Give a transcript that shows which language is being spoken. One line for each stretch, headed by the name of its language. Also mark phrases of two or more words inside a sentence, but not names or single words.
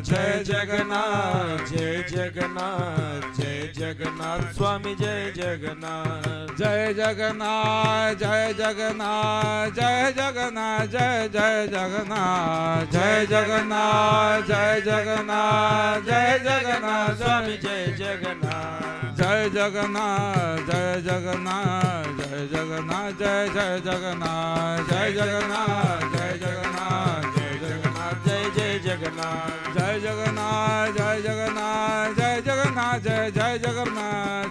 Hindi: जय जगन्नाथ जय जगन्नाथ जय जगन्नाथ स्वामी जय जगन्नाथ जय जगन्नाथ जय जगन्नाथ जय जगन्नाथ जय जय जगन्नाथ जय जगन्नाथ जय जगन्नाथ जय जगन्नाथ स्वामी जय जगन्नाथ जय जगन्नाथ जय जगन्नाथ जय जगन्नाथ जय जय जगन्नाथ जय जगन्नाथ जय जगन्नाथ जय जगन्नाथ जय जय जगन्नाथ जय जगन्नाथ जय जगन्नाथ जय जगन्नाथ जय जय जगन्नाथ